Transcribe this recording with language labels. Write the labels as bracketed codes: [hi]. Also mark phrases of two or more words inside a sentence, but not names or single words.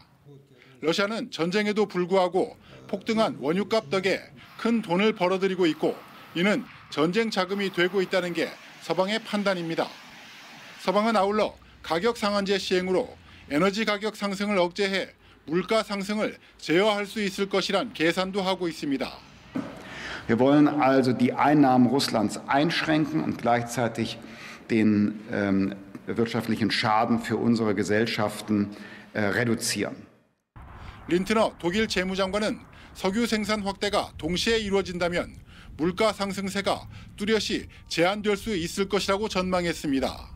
[ko] 러시아는 전쟁에도 불구하고 폭등한 원유값 덕에 큰 돈을 벌어들이고 있고 이는 전쟁 자금이 되고 있다는 게 서방의 판단입니다. 서방은 아울러 가격 상한제 시행으로 에너지 가격 상승을 억제해 물가 상승을 제어할 수 있을 것이란 계산도 하고 있습니다. [de] Wir wollen also die Einnahmen Russlands einschränken und gleichzeitig den wirtschaftlichen Schaden für unsere Gesellschaften reduzieren. [ko] 린트너 독일 재무장관은 석유 생산 확대가 동시에 이루어진다면 물가 상승세가 뚜렷이 제한될 수 있을 것이라고 전망했습니다.